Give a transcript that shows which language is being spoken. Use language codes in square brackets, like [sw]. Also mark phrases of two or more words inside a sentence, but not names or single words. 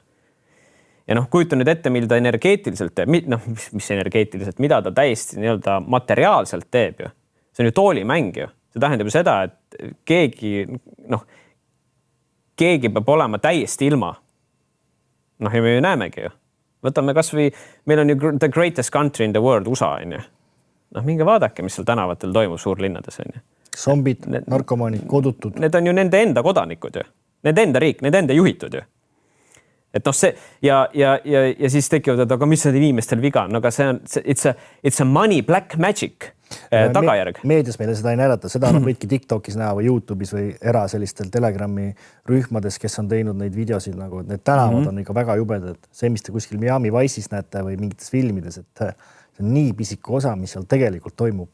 [et] Ja kujuta nüüd ette, mil ta energeetiliselt teeb, mis energeetiliselt, mida ta täiesti nii-öelda materiaalselt teeb ju. See on ju toolimäng ju. See tähendab ju seda, et keegi peab olema täiesti ilma. Ja me ju näemegi ju. Võtame kas või, meil on ju [en] the greatest country in the world, [et] USA on ju. Minge vaadake, mis seal tänavatel toimub suurlinnades on ju. Zombid, narkomaanid, kodutud. Need on ju nende enda kodanikud ju. Nende enda riik, nende enda juhitud ju. Et see ja siis tekivad, et aga mis need inimestel viga on? Aga see on, [en] it's a money black magic tagajärg. [et] Meedias meile seda ei näidata, seda võidki TikTokis näha või YouTube'is või sellistel Telegrami rühmades, kes on teinud neid videosid, nagu need tänavad on ikka väga jubedad. See, mis te kuskil Miami Vice'is näete või mingites filmides, et see on nii pisiku osa, mis seal tegelikult toimub.